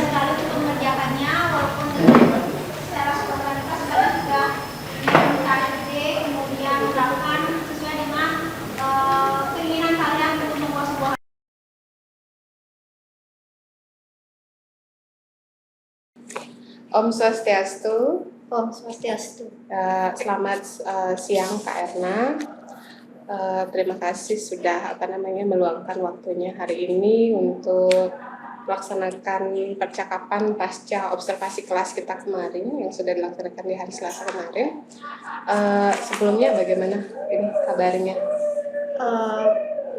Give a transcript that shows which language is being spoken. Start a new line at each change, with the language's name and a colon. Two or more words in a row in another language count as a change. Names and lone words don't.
Indonesian: sekali untuk mengerjakannya, walaupun dengan secara spontanitas kalian juga mencari ide, kemudian melakukan sesuai dengan keinginan kalian untuk membuat sebuah.
Balinese: Om Swastiastu. Om Swastiastu.
Indonesian: Selamat siang Kak Erna. Terima kasih sudah meluangkan waktunya hari ini untuk melaksanakan percakapan pasca observasi kelas kita kemarin yang sudah dilaksanakan di hari Selasa kemarin. Sebelumnya bagaimana ini kabarnya?